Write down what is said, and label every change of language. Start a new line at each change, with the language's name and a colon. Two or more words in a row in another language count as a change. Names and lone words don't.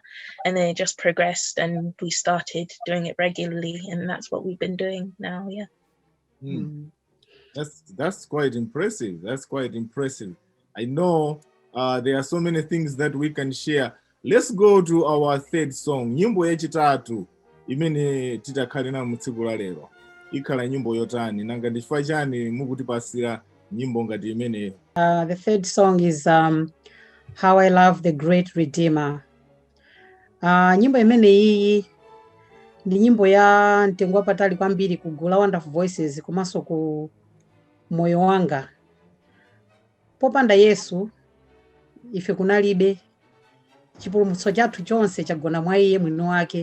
English: And then it just progressed and we started doing it regularly. And that's what we've been doing now, yeah. That's quite impressive. That's quite impressive. I know there are so many things that we can share. Let's go to our third song.
Nyanja: Nyimbo yachitatu imene titakhalira mu tsiku la lero ikhala nyimbo yotani? Nanga ndifua chani mukutipasira nyimbo ngati imeneyo?
English: The third song is How I Love the Great Redeemer.
Nyanja: Nyimbo imene iyi ndi nyimbo ya mtengo wapatali kwambiri kugula Wonderful Voices komanso ku moyo wanga. Popanda Yesu ife kunalibe, chipulumutso chathu chonse chagona mwa iye mwini wake.